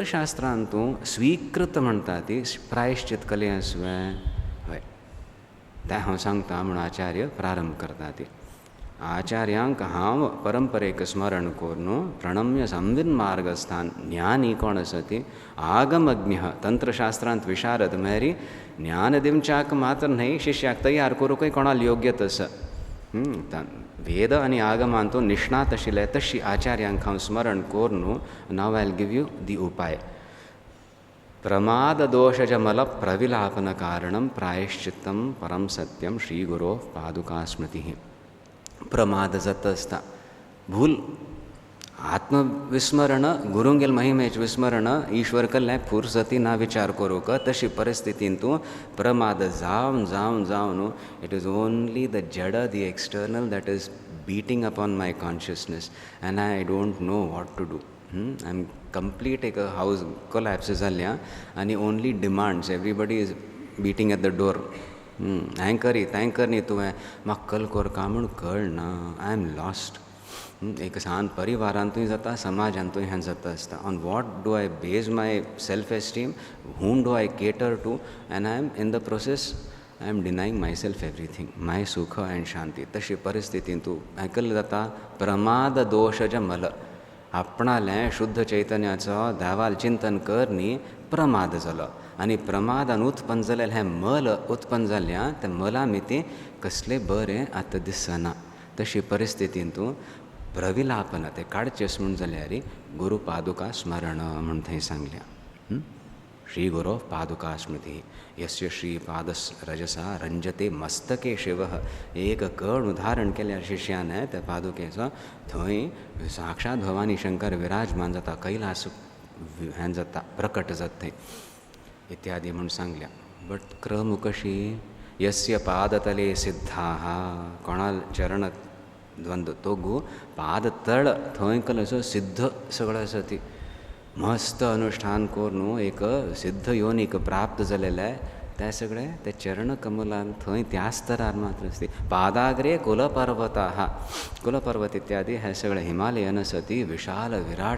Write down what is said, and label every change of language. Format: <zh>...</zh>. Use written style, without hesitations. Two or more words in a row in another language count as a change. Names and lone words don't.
<kok>शास्त्रांतू स्वीकृत म्हणटा ती प्रायश्चित कले आसवें हय तें हांव सांगता म्हूण आचार्य प्रारंभ करता ती आचार्यांक हांव परंपरेक स्मरण करून</kok> <sa>प्रणम्य संविन मार्गस्थान</sa> <kok>ज्ञानी कोण आसा ती आगमज्ञ तंत्रशास्त्रांत विशारद म्हळ्यार ज्ञान दिवच्याक मात्र न्हय शिश्याक तयार करूंकय कोणाल योग्यत आसा वेद आनी आगमांतू निष्णात आशिल्ले तशी आचार्यांक हांव स्मरण करून</kok> <en>now I will give you the</en> <kok>उपाय</kok> <sa>प्रमाद दोषजमल प्रविलापन कारणं प्रायश्चित्तं परम सत्यं श्री गुरो पादुका स्मृती</sa> <kok>प्रमाद जाता आसता भूल आत्मविस्मरण गुरुंगेल महिमेचे विस्मरण ईश्वर कल्ल्याक फुर्सती ना विचार करूंक तशी परिस्थितीन तूं प्रमाद जावन जावन जावन</kok> <en>it is only the</en> <kok>जड</kok> <en>the external that is beating upon my consciousness and I don't know what to do I am complete a house collapse</en> <kok>जाल्ल्या आनी</kok> <en>only demands everybody is beating at the door</en> <kok>हें करी तें कर न्ही तुवें म्हाका कल कोर काय म्हूण कळना</kok> <en>I am lost</en> <kok>एक सान परिवारांतूय जाता समाजांतूय हें जाता आसता</kok> <en>on what do I base my self esteem whom do I cater to and I am in the process I am denying myself everything my सुख and शांती</en> <kok>तशी परिस्थितीन तूं आयकल्लें जाता प्रमाद दोशज मल आपणालें शुद्ध चैतन्याचो देवाल चिंतन कर न्ही प्रमाद जालो आनी प्रमादान उत्पन्न जालें हें मल उत्पन्न जाल्ल्या त्या मला मिती कसलें बरें आतां दिसना तशी परिस्थितीन तूं प्रविलापन तें काडचेंच म्हूण जाल्यार गुरू पादुका स्मरण म्हूण थंय सांगल्या</kok> <sa>श्री गुरो पादुका स्मृती यस्य श्रीपाद रजसा रंजते मस्तके शिवः</sa> <kok>एक कण उदाहरण केल्यार शिश्यान त्या पादुकेचो थंय साक्षात भवानी शंकर विराजमान जाता कैलास हें जाता प्रकट जाता थंय इत्यादी म्हूण सांगल्या बट क्रम कशी</kok> <sa>यस्य पादतले सिद्धाः</sa> <kok>कोणाल चरण द्वंद्व तो गो पादतळ थंय कसो सिद्ध सगळं आसा ती मस्त अनुष्ठान करून एक सिद्ध योनीक प्राप्त जालेलं आहे त्या सगळें ते चरण कमलान थंय त्या स्तरार मात्र आसता</kok> <sa>पादाग्रे कुलपर्वताः</sa> <kok>कुलपर्वत इत्यादी हे सगळे हिमालयन आसा ती विशाल विराट</kok>